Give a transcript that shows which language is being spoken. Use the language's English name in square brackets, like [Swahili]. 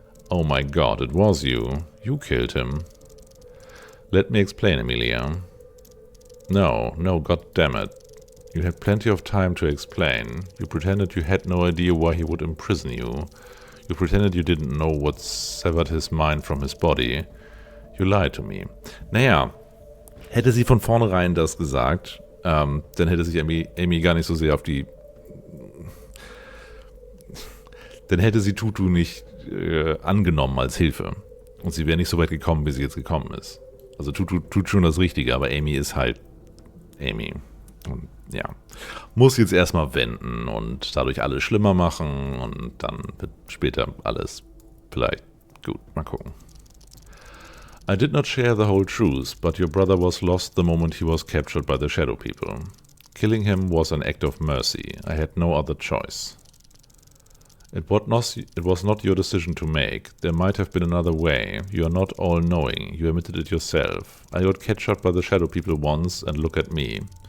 [English] Oh my god, it was you. You killed him. Let me explain, Amelia. No, god damn it. You had plenty of time to explain. You pretended you had no idea why he would imprison you. You pretended you didn't know what severed his mind from his body. You lied to me. [German] Naja, hätte sie von vornherein das gesagt, dann hätte sich Amy gar nicht so sehr auf die... Dann hätte sie Tutu nicht angenommen als Hilfe. Und sie wäre nicht so weit gekommen, wie sie jetzt gekommen ist. Also Tutu tut schon das Richtige, aber Amy ist halt Amy. Und ja, muss jetzt erstmal wenden und dadurch alles schlimmer machen und dann wird später alles vielleicht gut. Mal gucken. [English] I did not share the whole truth, but your brother was lost the moment he was captured by the Shadow People. Killing him was an act of mercy. I had no other choice. It was not your decision to make. There might have been another way. You are not all-knowing. You admitted it yourself. I got captured by the Shadow People once, and look at me.